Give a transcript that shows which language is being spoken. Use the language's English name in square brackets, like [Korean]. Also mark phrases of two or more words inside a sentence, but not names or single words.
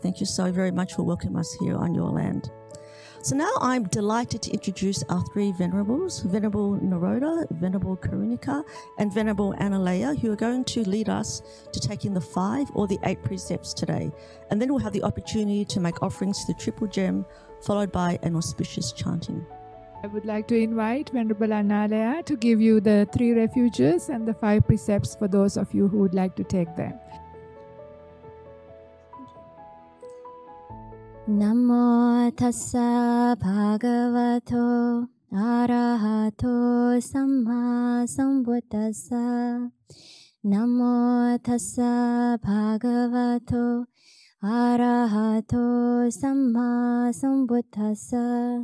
[English] Thank you so very much for welcoming us here on your land. So now I'm delighted to introduce our three venerables, Venerable Naroda, Venerable Karunika, and Venerable Analea, who are going to lead us to taking the 5 or the 8 precepts today. And then we'll have the opportunity to make offerings to the Triple Gem, followed by an auspicious chanting. I would like to invite Venerable Analea to give you the 3 refuges and the 5 precepts for those of you who would like to take them. [Pali] Namo tassa bhagavato arahato samma sambuddhassa. Namo tassa bhagavato arahato samma sambuddhassa.